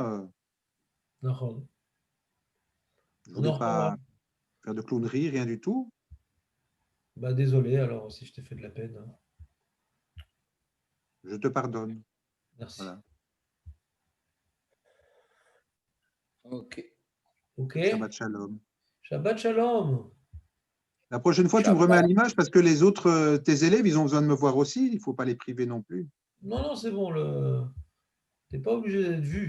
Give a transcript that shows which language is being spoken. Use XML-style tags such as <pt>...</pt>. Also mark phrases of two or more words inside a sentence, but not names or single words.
<fr>D'accord. Je ne On voulais en reparlera. pas faire de clownerie, rien du tout. Bah, désolé alors si je t'ai fait de la peine. Je te pardonne. Merci. Voilà. Ok. Ok.</fr> <he>שבת שלום. שבת שלום.</he> <fr>La prochaine fois, tu me remets à l'image parce que les autres, tes élèves, ils ont besoin de me voir aussi. Il ne faut pas les priver non plus. Non, non, c'est bon. T'es pas obligé d'être vu.</fr>